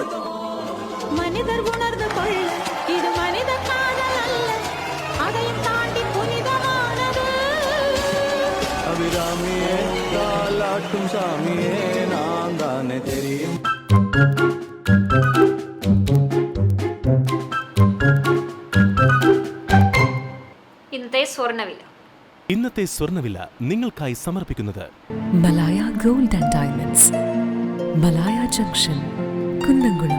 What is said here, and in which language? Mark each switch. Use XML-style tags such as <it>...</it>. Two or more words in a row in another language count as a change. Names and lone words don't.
<ta>மனிதர் உணர்ந்து கொள்ள இது மனித காதல் அல்ல, அதையும் தாண்டி புனிதமானது. அபிராமியே காலாட்டும் சாமியே நான் தானே தெரியும்.</ta> <ml>ഇന്നത്തെ സ്വർണ്ണവില. ഇന്നത്തെ സ്വർണ്ണവില നിങ്ങൾക്കായി സമർപ്പിക്കുന്നത് മലായ ഗോൾഡ് ആൻഡ് ഡയമണ്ട്സ്, മലായ ജംഗ്ഷൻ, കുന്നംകുളം.</ml>